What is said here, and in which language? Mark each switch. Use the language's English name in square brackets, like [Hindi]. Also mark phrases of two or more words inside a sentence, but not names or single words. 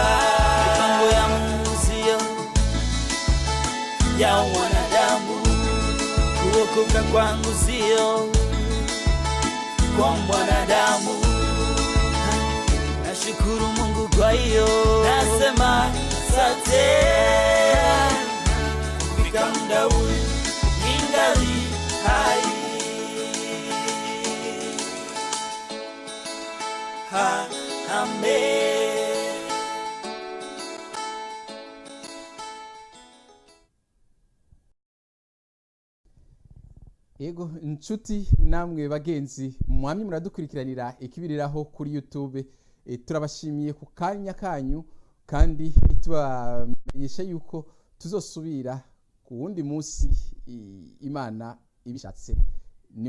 [Swahili] Mipango ya Mungu sio ya wanadamu, kuokoka kwangu sio kwa mwanadamu. Nashukuru Mungu kwa hiyo, nasema asante. Kufika muda huu ningali hai, amen. [Rundi] Yego inshuti namwe bagenzi mwamye muradukurikiranira ikibiriraho kuri YouTube, turabashimiye ku kanya kanyu, kandi tubamenyesha yuko tuzosubira ku wundi munsi Imana ibishatse.